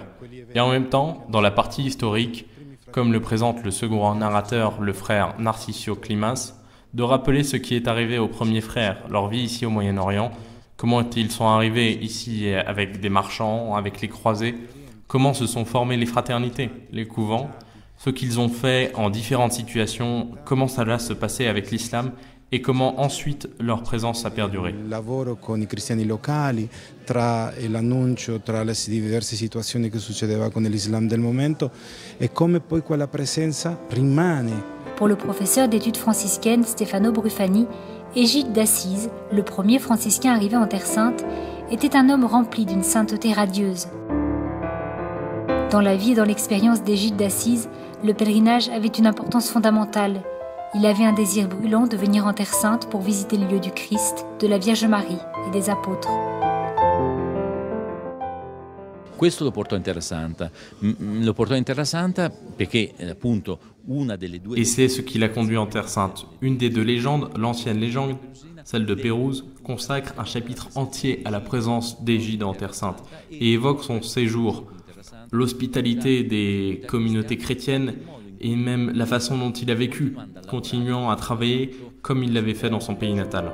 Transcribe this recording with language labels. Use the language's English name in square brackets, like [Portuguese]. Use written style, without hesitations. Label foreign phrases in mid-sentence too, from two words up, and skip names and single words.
[French] Et en même temps, dans la partie historique, comme le présente le second narrateur, le frère Narcisio Klimas, de rappeler ce qui est arrivé aux premiers frères, leur vie ici au Moyen-Orient, comment ils sont arrivés ici avec des marchands, avec les croisés, comment se sont formées les fraternités, les couvents, ce qu'ils ont fait en différentes situations, comment ça va se passer avec l'islam et comment ensuite leur présence a perduré. [Italian] Il lavoro con i cristiani locali, tra l'annuncio, tra le diverse situazioni che succedeva con l'Islam del momento e come poi quella presenza rimane. [French] Pour le professeur d'études franciscaines Stefano Brufani, Égide d'Assise, le premier franciscain arrivé en Terre Sainte, était un homme rempli d'une sainteté radieuse. Dans la vie et dans l'expérience d'Égide d'Assise, le pèlerinage avait une importance fondamentale. Il avait un désir brûlant de venir en Terre Sainte pour visiter le lieu du Christ, de la Vierge Marie et des apôtres. [Italian] Questo lo portò in Terra Santa. Lo portò in Terra Santa perché appunto una delle due. [French] Et c'est ce qui l'a conduit en Terre Sainte. Une des 2 légendes, l'ancienne légende, celle de Pérouse, consacre un chapitre entier à la présence d'Égide en Terre Sainte et évoque son séjour, l'hospitalité des communautés chrétiennes et même la façon dont il a vécu, continuant à travailler comme il l'avait fait dans son pays natal.